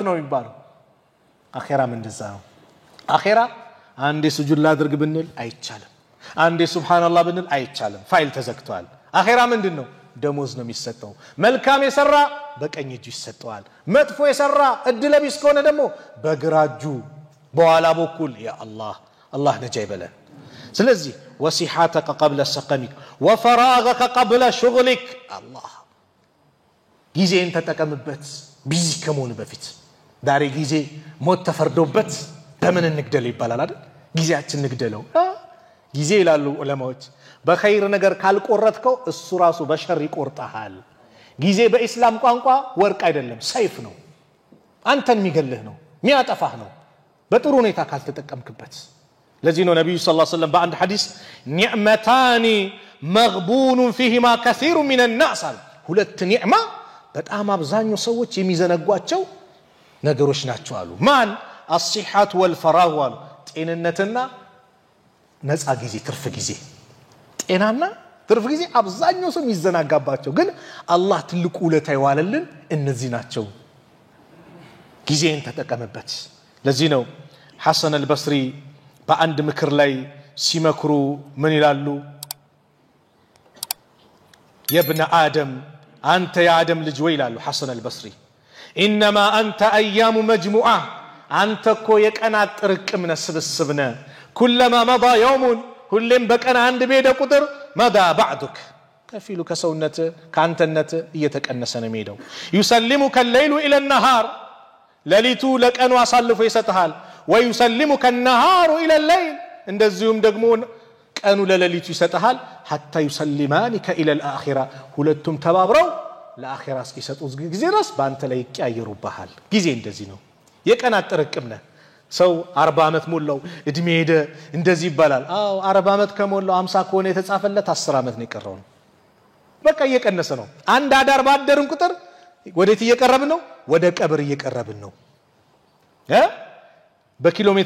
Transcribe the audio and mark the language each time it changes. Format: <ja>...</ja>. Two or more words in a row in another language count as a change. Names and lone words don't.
<am>ነው የሚባለው አኺራም እንደዛ ነው አኺራ አንዴ ሱጁድ ላድርግ ብንል አይቻልም አንዴ ሱብሃንአላህ ብንል አይቻልም ፋይል ተዘግቷል አኺራ ምንድነው ደሞዝ ነው የሚሰጠው መልካም የሰራ በቀኝ እጁ ይሰጠዋል መጥፎ የሰራ እድለቢስ ከሆነ ደግሞ በግራ እጁ በኋላ በኩል ያ አላህ ነጃ ይበለን ስለዚህ</am> <ar>وصحتك قبل سقمك وفراغك قبل شغلك</ar> <am>አላህ ጊዜን ተጠቀምበት ቢዚ ከመሆን በፊት ዳሬ ጊዜ ሞት ተፈርዶበት በምን እንግደል ይባላል አይደል ጊዜያችን እንግደለው ጊዜ ይላሉ ዑለማዎች በኸይር ነገር ካልቆረጥከው እሱ ራሱ በሸር ይቆርጣል ጊዜ በእስላም ቋንቋ ወርቅ አይደለም ሰይፍ ነው አንተን የሚገልህ ነው የሚያጠፋህ ነው በጥሩ ሁኔታ ካልተጠቀምክበት ለዚህ ነው ነብዩ</am> <ar>صلى الله عليه وسلم</ar> <am>በአንድ ሐዲስ</am> <ar>نعمتان مغبون فيهما كثير من الناس</ar> <am>ሁለት ኒዕማ በጣም አብዛኛው ሰዎች የሚዘነጓቸው ነገሮች ናቸው አሉ ማን</am> <ar>الصحة والفراغ</ar> <am>ጤንነትና ነፃ ጊዜ ትርፍ ጊዜ ጤናና ትርፍ ጊዜ አብዛኛው ሰው የሚዘናጋባቸው ግን አላህ ትልቁ ውለታ ይዋለልን እነዚህ ናቸው ጊዜን ተጠቀምበት ለዚህ ነው ሐሰን አልበስሪ በአንድ ምክር ላይ ሲመክሩ ምን ይላሉ</am> <ar>يا ابن آدم</ar> <am>አንተ የአደም ልጅ ወይ ይላሉ ሐሰን አልበስሪ</am> <ar>انما انت ايام مجموعه</ar> <am>አንተ እኮ የቀናት ጥርቅም ነህ ስብስብ ነህ</am> <ar>كلما مضى يوم</ar> <am>ሁሌም በቀን አንድ ቤደ ቁጥር</am> <ar>مضى بعدك</ar> <am>ከፊሉ ከሰውነት ካንተነት እየተቀነሰ ነው የሚሄደው</am> <ar>يسلمك الليل الى</ar> <am>النهار ለሊቱ ለቀኑ አሳልፎ ይሰጣል</am> <ar>ويسلمك النهار الى الليل</ar> <am>እንደዚሁም ደግሞ ቀኑ ለሌሊቱ ይሰጣል</am> <ar>حتى يسلمانك الى الاخره</ar> <am>ሁለቱም ተባብረው ለአኺራ እስኪሰጡ ጊዜ ድረስ ባንተ ላይ ይቀያየሩብሃል ጊዜ እንደዚህ ነው የቀናት ጥርቅም ነህ ሰው 40 አመት ሞላው እድሜ ሄደ እንደዚህ ይባላል አዎ 40 አመት ከሞላው 50 ከሆነ የተጻፈለት 10 አመት ነው የቀረው በቃ እየቀነሰ ነው አንድ አዳር ባደርን ቁጥር ወዴት እየቀረብን ነው ወደ ቀብር እየቀረብን ነው በኪሎ ሜትር</am>